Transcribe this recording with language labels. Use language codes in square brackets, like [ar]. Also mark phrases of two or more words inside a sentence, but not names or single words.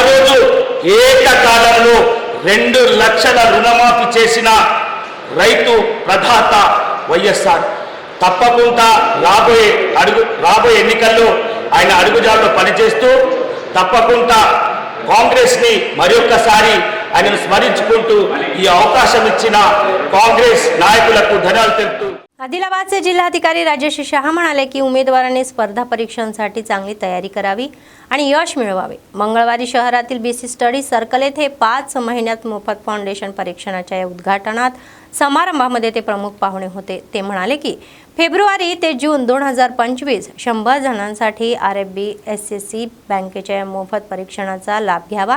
[te] ఆ రోజు ఏకకాలంలో 2 లక్షల రుణమాఫీ చేసిన రైతు ప్రదాత వైఎస్ఆర్. తప్పకుండా రాబోయే ఎన్నికల్లో ఆయన అడుగుజాడలో పనిచేస్తూ తప్పకుండా కాంగ్రెస్ని మరొకసారి ఆయనను స్మరించుకుంటూ ఈ అవకాశం इच्छिन काँग्रेस नायकुలకు ధన్యవాదాలు తెలుపుతూ [mr] आदिलाबादचे जिल्हाधिकारी राजेश शहा म्हणाले की उमेदवारांनी स्पर्धा परीक्षांसाठी चांगली तयारी करावी आणि यश मिळवावे. मंगळवारी शहरातील बीसी [en] study circle [mr] येथे 5 महिन्यात मोफत फाउंडेशन परीक्षणाच्या या उद्घाटनात समारंभामध्ये ते प्रमुख पाहुणे होते. ते म्हणाले की फेब्रुवारी ते जून 2025 100 जणांसाठी RFB SSC बँकेच्या या मोफत परीक्षणाचा लाभ घ्यावा.